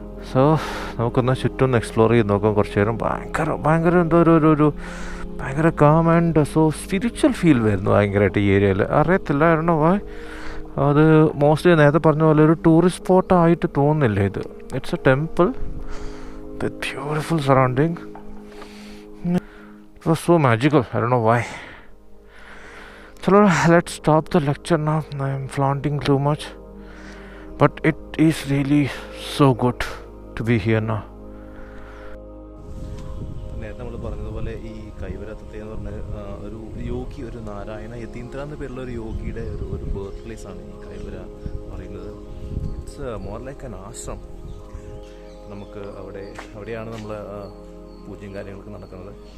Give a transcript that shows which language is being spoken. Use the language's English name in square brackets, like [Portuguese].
[Malayalam] So നമുക്കൊന്ന് ചുറ്റും ഒന്ന് എക്സ്പ്ലോർ ചെയ്ത് നോക്കാം കുറച്ച് നേരം. ഭയങ്കര എന്തോ ഒരു ഭയങ്കര [English] calm and so spiritual feel [Malayalam] വരുന്നു ഭയങ്കരമായിട്ട് ഈ ഏരിയയിൽ. അറിയത്തില്ല, ആയിരുന്നു അത് മോസ്റ്റ്ലി നേരത്തെ പറഞ്ഞ പോലെ ഒരു ടൂറിസ്റ്റ് സ്പോട്ടായിട്ട് തോന്നുന്നില്ല ഇത്. [English] It's a temple with beautiful surrounding. It was so magical. I don't know why. So let's stop the lecture now. I am flaunting too much, but it is really so good to be here now. [Malayalam] നേരത്തെ നമ്മൾ പറഞ്ഞതുപോലെ ഈ കൈവരത്തത്തെ എന്ന് പറഞ്ഞ ഒരു യോഗി, ഒരു നാരായണ യതീന്ദ്ര എന്ന പേരുള്ള ഒരു യോഗിയുടെ ഒരു ബർത്ത് പ്ലേസ് ആണ് ഈ കൈവര പറയുന്നത്. [English] It's more like an ashram. [Malayalam] നമുക്ക് അവിടെയാണ് നമ്മൾ പൂജയും കാര്യങ്ങളൊക്കെ നടക്കുന്നത്.